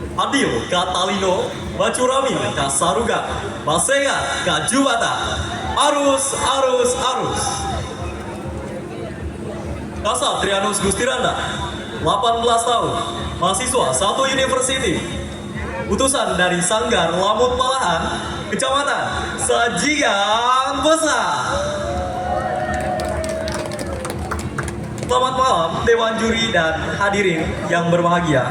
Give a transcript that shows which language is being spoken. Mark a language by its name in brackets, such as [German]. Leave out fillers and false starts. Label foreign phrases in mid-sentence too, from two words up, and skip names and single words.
[Kendayan] Adil Katalino, Bacuramin Kasaruga, Basengat Kajubata. Arus, arus, arus. [Indonesian] Kasatrianus Gustiranda, 18 tahun, mahasiswa satu university. Utusan dari Sanggar Lamut Malahan, Kecamatan Sajigang Besar. Selamat malam Dewan Juri dan hadirin yang berbahagia.